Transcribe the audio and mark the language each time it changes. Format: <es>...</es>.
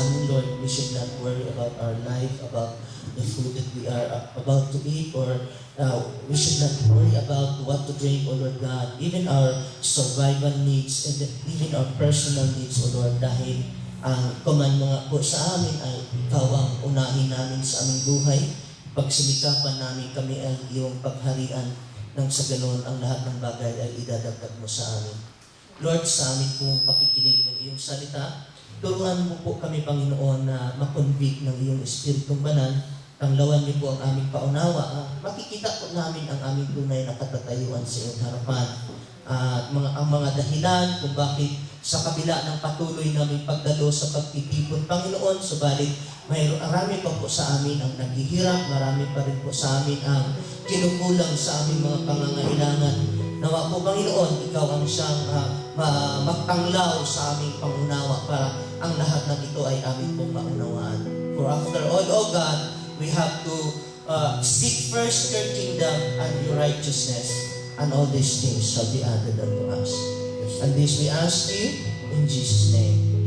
<en>Lord, we should not worry about our life, about the food that we are about to eat, or we should not worry about what to drink, O Lord God. Even our survival needs, and even our personal needs, O Lord,</en> <tl>dahil ang command mo nga po sa amin ay Ikaw ang unahin namin sa aming buhay. Pagsimikapan namin kami ang iyong pagharian, nang sa ganoon ang lahat ng bagay ay idadagdag mo sa amin. Lord, sa amin pong pakikinig ng iyong salita, turuan mo po kami, Panginoon, na makonvict ng iyong Espiritong Banal. Tanglawan niyo po ang aming paunawa. Makikita po namin ang aming tunay na katatayuan sa iyong harapan. At ang mga dahilan kung bakit sa kabila ng patuloy naming pagdalo sa pagtitipon, Panginoon, subalit marami pa po sa amin ang naghihirap, marami pa rin po sa amin ang kinukulang sa aming mga pangangailangan. Nawa po, Panginoon, Ikaw ang siyang magtanglaw sa aming pangunawa para ang lahat ng ito ay aming pong maunawaan.</tl> <en>For after all, O God, we have to seek first your kingdom and your righteousness, and all these things shall be added unto us. And this we ask you in Jesus' name.</en>